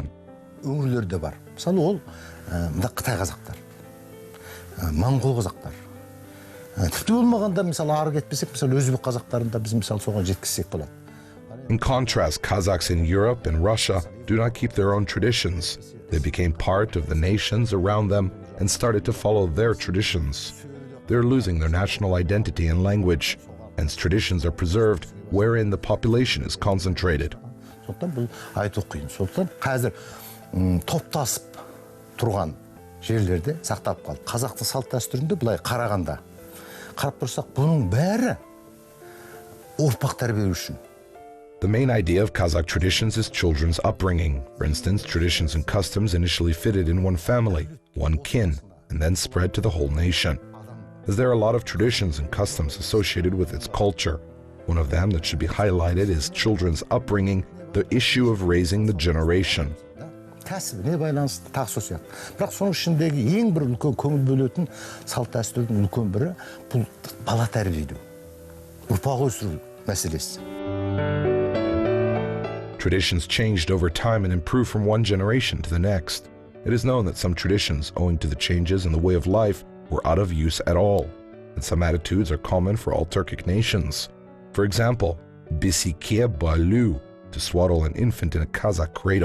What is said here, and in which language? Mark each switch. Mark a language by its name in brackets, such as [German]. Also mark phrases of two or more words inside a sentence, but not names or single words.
[Kazakh] Өңірлерде бар. Мысалы ол Қытай қазақтар, Моңғол қазақтар. Тіпті болмағанда мысалы ары кетпесек, мысалы өзбек қазақтарында біз мысалы соған жеткізсек болады. [English] In contrast, Kazakhs in Europe and Russia do not keep their own traditions. They became part of the nations around them and started to follow their traditions. They're losing their national identity and language, hence traditions are preserved wherein the population is concentrated. [Kazakh] Сондықтан бұл айту қиын. Сондықтан қазір топтасып тұрған жерлерде сақталып қалды. Қазақтың салт дәстүрінде былай қарағанда, қарап тұрсақ, бұның бәрі ұрпақ тәрбиелеу үшін. [English] The main idea of Kazakh traditions is children's upbringing. For instance, traditions and customs initially fitted in one family, one kin, and then spread to the whole nation. As there are a lot of traditions and customs associated with its culture, one of them that should be highlighted is children's upbringing, the issue of raising the generation. [Kazakh] Кәсібіне байланысты тағы сол сияқты. Бірақ соның ішіндегі ең бір үлкен көңіл бөлетін салт дәстүрдің үлкен бірі бұл бала тәрбиелеу, ұрпақ өсіру мәселесі. [English] Traditions changed over time and improved from one generation to the next. It is known that some traditions, owing to the changes in the way of life, were out of use at all, and some attitudes are common for all Turkic nations. For example, [Kazakh] бесікке бөлеу, [English] to swaddle an infant in a Kazakh cradle.